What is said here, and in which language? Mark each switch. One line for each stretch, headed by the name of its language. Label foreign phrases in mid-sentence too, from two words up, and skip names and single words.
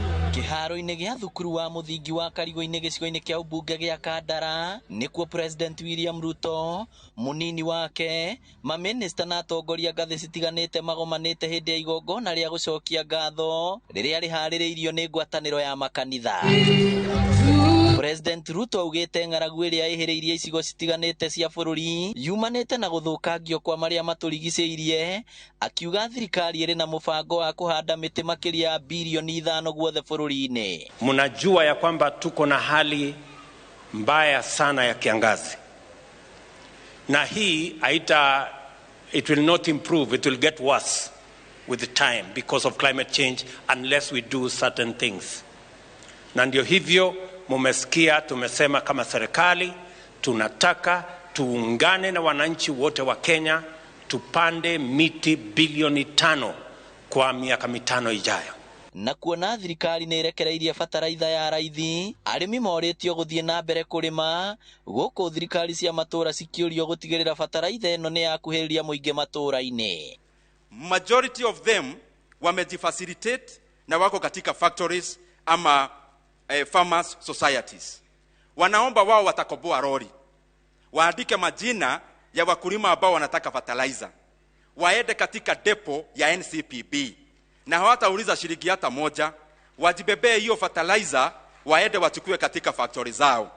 Kikuyu: Kĩharo-inĩ gĩa thukuru wa mũthingi wa Karigũ-inĩ gĩcigo-inĩ kĩa ũmbunge gĩa Kandara nĩkuo President William Ruto, mũnini wake, mamĩnĩsta na atongoria ngathĩ citiganĩte magomanĩte hĩndĩ ya igongona rĩa gũcokia ngatho rĩrĩa rĩharĩrĩirio nĩ ngwatanĩro ya makanitha. President Ruto augĩte ng'aragu ĩrĩa ĩhĩrĩirie icigo citiganĩte cia bũrũri yumanĩte na gũthũkangio kwa marĩa matũrigicĩirie, akiuga thirikari ĩrĩ na mũbango wa kũhanda mĩtĩ makĩria ya bilioni 5 guothe bũrũri-inĩ.
Swahili: Mnajua ya kwamba tuko na hali mbaya sana ya kiangazi, na hii
English: it will not improve, it will get worse with the time because of climate change unless we do certain things.
Swahili: Na ndio hivyo mumesikia tumesema kama serikali tunataka tuungane na wananchi wote wa Kenya tupande miti bilioni 5 kwa miaka 5 ijayo.
Kikuyu: Na kuona thirikari nĩ ĩrekereirie bataraitha ya raithi, arĩmi moritio gũthiĩ na mbere kũrĩma, gũkũ thirikari cia matũra cikĩũrio gũtigĩrĩra bataraitha ĩno nĩ yakuhĩrĩria mũingĩ matũra-inĩ.
English: Majority of them
Swahili: wamejifacilitate na wako katika factories ama farmers societies. Wanaomba wao watakoboa lori, waandike majina ya wakulima ambao wanataka fertilizer, waende katika depo ya NCPB na hawatauliza shilingi hata moja, wajibebee hiyo fertilizer waende wachukue katika factory zao.